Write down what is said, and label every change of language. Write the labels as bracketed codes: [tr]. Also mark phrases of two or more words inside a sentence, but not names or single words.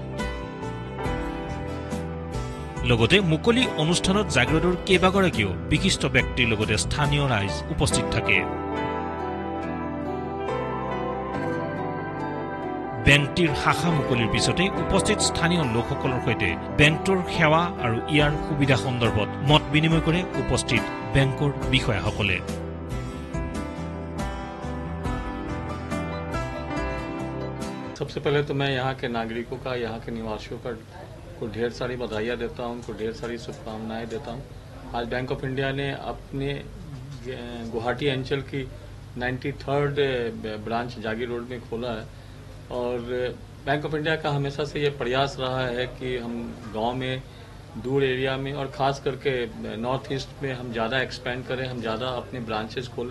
[as] লগতে মুকলি অনুষ্ঠানত জাগিৰোডৰ কেইবাগৰাকীও বিশিষ্ট ব্যক্তিৰ লগতে স্থানীয় ৰাইজ উপস্থিত থাকে। বেংকটিৰ শাখা মুকলিৰ পিছতে উপস্থিত স্থানীয় লোকসকলৰ সৈতে বেংকটোৰ সেৱা আৰু ইয়াৰ সুবিধা সন্দৰ্ভত মত বিনিময় কৰে উপস্থিত বেংকৰ বিষয়াসকলে। [hi] सबसे पहले तो मैं यहाँ के नागरिकों का, यहाँ के निवासियों को ढेर सारी बधाइयाँ देता हूँ, उनको ढेर सारी शुभकामनाएं देता हूँ। आज बैंक ऑफ इंडिया ने अपने गुवाहाटी अंचल की 93rd ब्रांच जागीर रोड में खोला है और बैंक ऑफ इंडिया का हमेशा से ये प्रयास रहा है कि हम गांव में, दूर एरिया में और ख़ास करके नॉर्थ ईस्ट में हम ज़्यादा एक्सपेंड करें, हम ज़्यादा अपने ब्रांचेस खोलें।